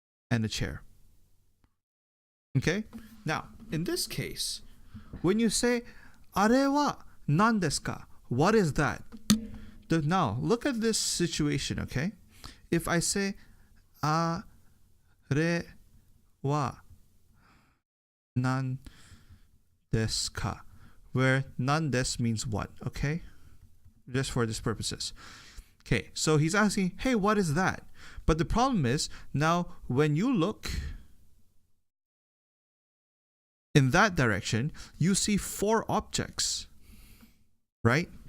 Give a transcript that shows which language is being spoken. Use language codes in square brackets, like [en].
[en] And a chair. Okay? Now, in this case, when you say, [ja] あれは何ですか? [en] What is that? Now, look at this situation, okay? If I say, [ja] あれは何ですか? [en] Where [ja] 何です [en] means what, okay? Just for these purposes. Okay, so he's asking, hey, what is that? But the problem is, now when you look in that direction, you see 4 objects, right?